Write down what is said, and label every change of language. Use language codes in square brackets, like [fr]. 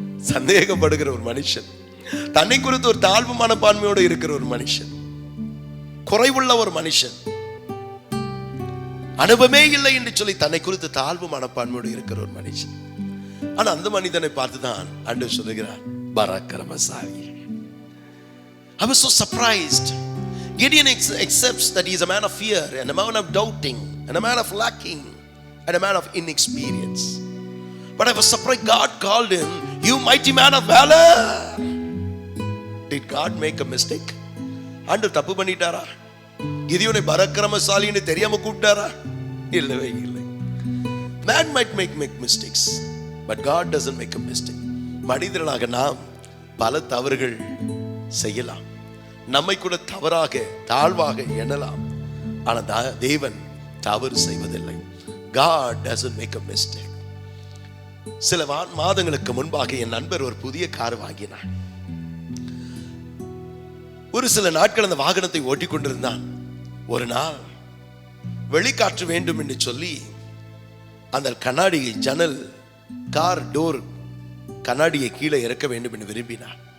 [ta] சந்தேகப்படுகிற ஒரு மனுஷன், தன்னை குறித்து ஒரு தாழ்வு மனப்பான்மையோடு இருக்கிற ஒரு மனுஷன், குறைவுள்ள ஒரு மனுஷன், அனுபவமே இல்லை என்று சொல்லி தன்னை குறித்து தாழ்வு மனப்பான்மையோடு இருக்கிற ஒரு மனுஷன். ஆனா அந்த மனிதனை பார்த்துதான் ஆண்டவர் சொல்லுகிறார், பராக்கிரமசாலி. [en] I was so surprised. Gideon accepts that he is a man of fear and a man of doubting and a man of lacking and a man of inexperience. But I was surprised God called him, you mighty man of valor. Did God make a mistake? [ta] ஆண்டவர் தப்பு பண்ணிட்டாரா? கிதியோனை பராக்கிரமசாலின்னு தெரியாம கூப்பிட்டாரா? இல்லவே இல்லை. [en] Man might make mistakes, but God doesn't make a mistake. [ta] மனிதர்களாக நாம் பல தவறுகள் செய்யலாம், நம்மை கூட தவறாக தாழ்வாக எண்ணலாம். ஆனால் தேவன் தவறு செய்வதில்லை. [en] God doesn't make a mistake. [ta] சில மாதங்களுக்கு முன்பாக என் நண்பர் ஒரு புதிய கார் வாங்கினார். ஒரு சில நாட்கள் அந்த வாகனத்தை ஓட்டிக் கொண்டிருந்தான். ஒரு நாள் வெளிக்காற்று வேண்டும் என்று சொல்லி அந்த கண்ணாடி ஜன்னல் கார் டோர் கண்ணாடியை கீழே இறக்க வேண்டும் என்று விரும்பினார்.